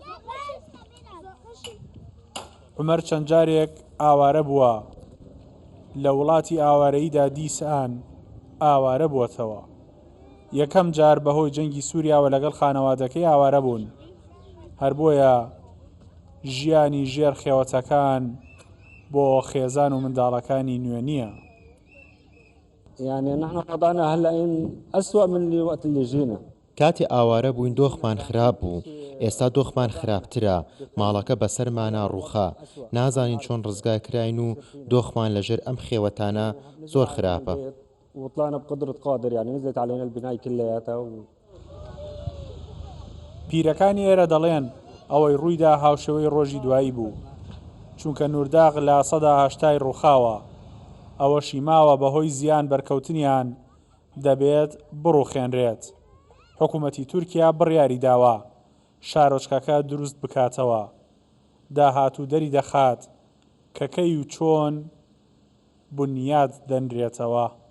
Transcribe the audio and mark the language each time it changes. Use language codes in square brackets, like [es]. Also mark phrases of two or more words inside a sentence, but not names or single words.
[ckb] عومەر چەند جارێک ئاوارە بووە لە وڵاتی ئاوارەییدا دیسان ئاوارە بووەتەوە یەکەم جار بەهۆی جەنگی سووریاوە لەگەڵ خانەوادەکەی ئاوارە بوون هەر بۆیە ژیانی ژێر خێوەتەکان بۆ خێزان و منداڵەکانی نوێ نییە [ar] يعني نحن وضعنا هلا أسوأ من الوقت اللي جينا [ckb] کاتی ئاوارە بووین دۆخمان خراپ بوو ئێستا دۆخمان خراپترە ماڵەکە بەسەرمانە ڕووخا نازانین چۆن ڕزگای کراین و دۆخمان لەژێر ئەم خێوەتانە زۆر خراپە [ar] وطلعنا بقدرة قادر يعني نزلت علينا البناية كلياتها [ckb] پیرەکانی ئێرە دەڵێن ئەوەی ڕوویدا هاوشێوەی ڕۆژی دوایی بوو چونکە نورداغ لە سەدا هەشتای ڕووخاوە ئەوەشی ماوە بەهۆی زیان بەرکەوتنیان دەبێت بڕووخێنرێت حکوومەتی تورکیا بڕیاری داوە شارۆچکەکە دروست بکاتەوە داهاتوو دەری دەخات کە کەی و چۆن بنیاد دەنرێتەوە.